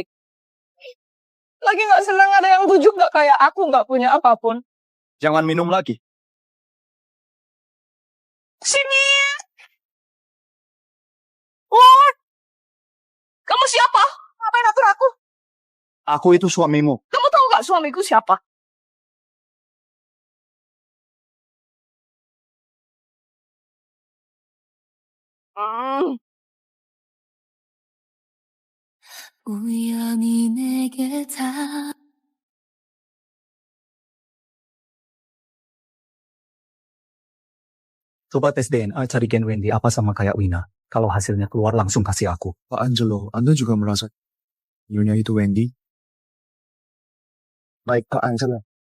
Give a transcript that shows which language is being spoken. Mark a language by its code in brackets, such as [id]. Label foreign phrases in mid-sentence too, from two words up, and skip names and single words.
[id] Lagi nggak senang ada yang bujuk nggak kayak aku nggak punya apapun. Jangan minum lagi. Sini. Oh, kamu siapa? Ngapain atur aku? Aku itu suamimu. Kamu tahu nggak suamiku siapa? [ko] 우연히 내게 다 [id] Coba tes DNA cari gen Wendy apa sama kayak Wina. Kalau hasilnya keluar langsung kasih aku. Pak Angelo, Anda juga merasa Nyonya itu Wendy? Baik, Pak Angelo.